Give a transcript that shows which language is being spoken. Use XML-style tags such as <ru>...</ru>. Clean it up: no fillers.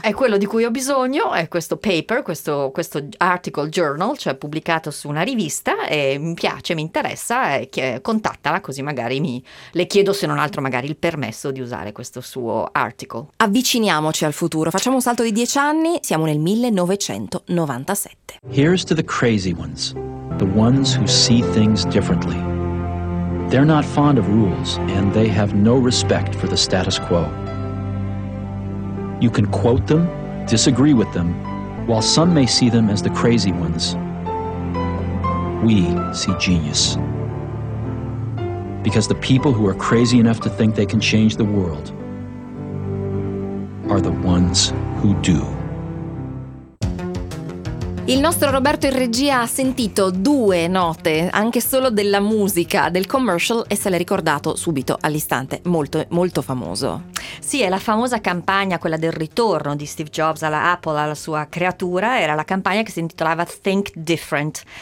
<it>È quello di cui ho bisogno, è questo paper, questo article journal, cioè pubblicato su una rivista, e mi piace, mi interessa, contattala, così magari le chiedo se non altro magari il permesso di usare questo suo article. Avviciniamoci al futuro, facciamo un salto di 10 anni, siamo nel 1997.</it> <en>Here's to the crazy ones, the ones who see things differently. They're not fond of rules and they have no respect for the status quo. You can quote them, disagree with them, while some may see them as the crazy ones. We see genius. Because the people who are crazy enough to think they can change the world are the ones who do.</en> <it>Il nostro Roberto in regia ha sentito 2 note, anche solo della musica, del commercial, e se l'è ricordato subito, all'istante, molto, molto famoso. Sì, è la famosa campagna, quella del ritorno di Steve Jobs alla Apple, alla sua creatura, era la campagna che si intitolava Think Different.</it>